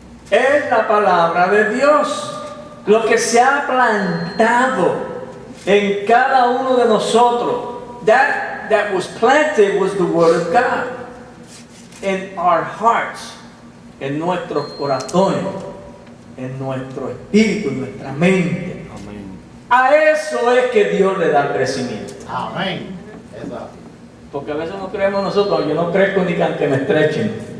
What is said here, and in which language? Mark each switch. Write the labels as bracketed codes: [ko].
[es] Es la palabra de Dios. Lo que se ha plantado en cada uno de nosotros. [en] That was planted was the word of God. In our hearts. [es] En nuestros corazones. En nuestro espíritu, en nuestra mente. Amén. A eso es que Dios le da crecimiento. Amén. Exacto. Porque a veces no creemos nosotros, yo no crezco ni que aunque me estrechen.